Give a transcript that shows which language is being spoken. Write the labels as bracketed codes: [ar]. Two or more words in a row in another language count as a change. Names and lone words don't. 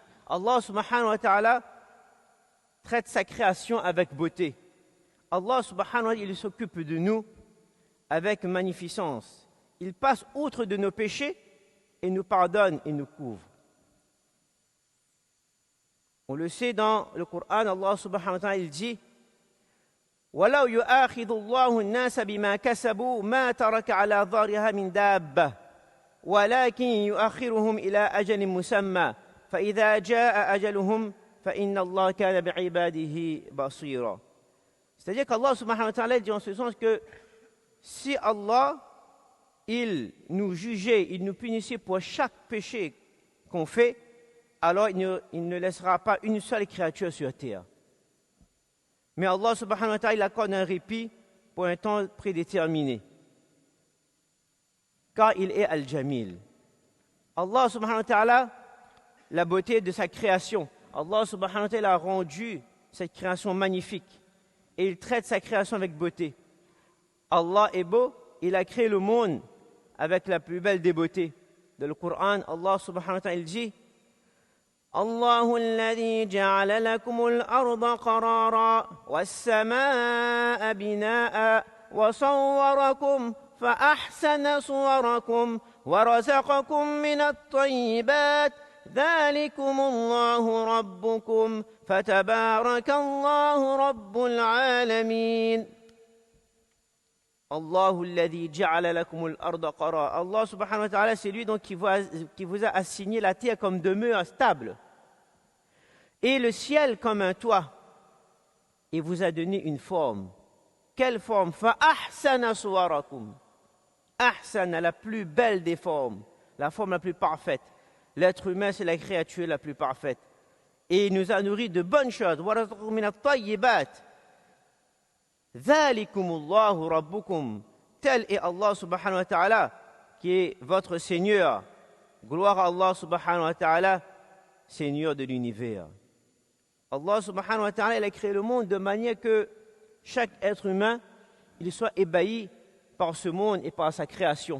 [ar] الله سبحانه وتعالى [fr] traite sa création avec beauté. [ar] الله سبحانه وتعالى, [fr] il s'occupe de nous avec magnificence. Il passe outre de nos péchés et nous pardonne et nous couvre. On le sait dans le Coran, [ar] الله سبحانه وتعالى, [fr] il dit [ar] وَلَوْ يُؤَاخِذُ اللَّهُ النَّاسَ بِمَا كَسَبُوا مَا تَرَكَ عَلَى ظَهْرِهَا مِنْ دَابَّةٍ وَلَكِنْ يُؤَخِّرُهُمْ إِلَى أَجَلٍ مُّسَمًّى فَإِذَا جَاءَ أَجَلُهُمْ فَإِنَّ اللَّهَ كَانَ بِعِبَادِهِ بَصِيرًا. [fr] C'est-à-dire qu' [ar] الله سبحانه وتعالى [fr] dit en ce sens que si Allah, il nous jugeait, il nous punissait pour chaque péché qu'on fait, alors il ne laissera pas une seule créature sur terre. Mais [ar] الله سبحانه وتعالى, [fr] il accorde un répit pour un temps prédéterminé. Car il est Al-Jamil. [ar] الله سبحانه وتعالى, [fr] la beauté de sa création. [ar] الله سبحانه وتعالى [fr] a rendu cette création magnifique. Et il traite sa création avec beauté. Allah est beau, il a créé le monde avec la plus belle des beautés. Dans le Coran, [ar] الله سبحانه وتعالى [fr] il dit [ar] الله الذي جعل لكم الأرض قرارا والسماء بناء وصوركم فأحسن صوركم ورزقكم من الطيبات ذلكم الله ربكم فتبارك الله رب العالمين. الله الذي جعل لكم الأرض قرارا. الله سبحانه وتعالى, [fr] c'est lui donc qui vous a assigné la terre comme demeure stable et le ciel comme un toit et vous a donné une forme. Quelle forme? [ar] فأحسن صوركم. Ahsana, [fr] la plus belle des formes, la forme la plus parfaite. L'être humain, c'est la créature la plus parfaite. Et il nous a nourri de bonnes choses. [ar] ورزقكم من الطيبات ذلكم الله ربكم. [fr] Tel est [ar] الله سبحانه وتعالى, [fr] qui est votre Seigneur. Gloire à [ar] الله سبحانه وتعالى, [fr] Seigneur de l'univers. [ar] الله سبحانه وتعالى, [fr] il a créé le monde de manière que chaque être humain, il soit ébahi par ce monde et par sa création.